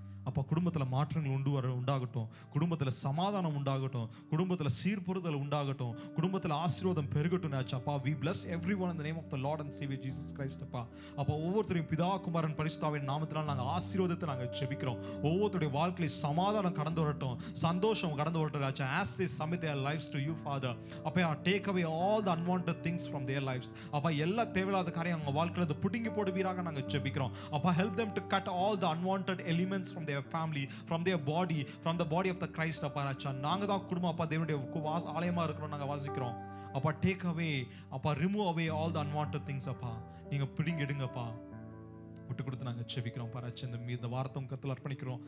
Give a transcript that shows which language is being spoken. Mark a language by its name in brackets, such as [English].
[Tamil] அப்போ குடும்பத்தில் மாற்றங்கள் உண்டாகட்டும், குடும்பத்தில் சமாதானம் உண்டாகட்டும், குடும்பத்தில் சீர்பொருதல் உண்டாகட்டும், குடும்பத்தில் ஆசீர்வாதம் பெருகட்டும் ஆச்சு. [English] அப்பா we bless everyone in the name of the Lord and Savior Jesus Christ. [Tamil] அப்பா அப்போ ஒவ்வொருத்தரையும் பிதா குமாரன் பரிசுத்தாவின் நாமத்தினால் நாங்கள் ஆசீர்வாதத்தை நாங்கள் ஜெபிக்கிறோம். ஒவ்வொருத்தருடைய வாழ்க்கையில் சமாதானம் கடந்து வரட்டும், சந்தோஷம் கடந்து வரட்டும் ஆச்சு. [English] as they submit their lives to you Father, அப்பா take away all the unwanted things from their lives. [Tamil] அப்பா எல்லா தேவையில்லாத காரியம் அவங்க வாழ்க்கையில பிடுங்கி போடுவீராக நாங்கள் ஜெபிக்கிறோம். [English] அப்பா help them to cut all the unwanted elements from their family, from their body, from the body of the Christ. [Tamil] அப்பா ராஜா, நாங்க தான் குடும்பம் அப்பா தேவனுடைய ஆலயமா இருக்கிறோம், நாங்க வாசிக்கிறோம். [English] அப்பா take away, அப்பா remove away all the unwanted things. [Tamil] அப்பா நீங்க பிடிங்கி எடுங்கப்பா, விட்டு கொடுத்து நாங்க ஜெபிக்கிறோம். பாராச்சு இந்த வார்த்தை கர்த்தருக்கு அர்ப்பணிக்கிறோம்.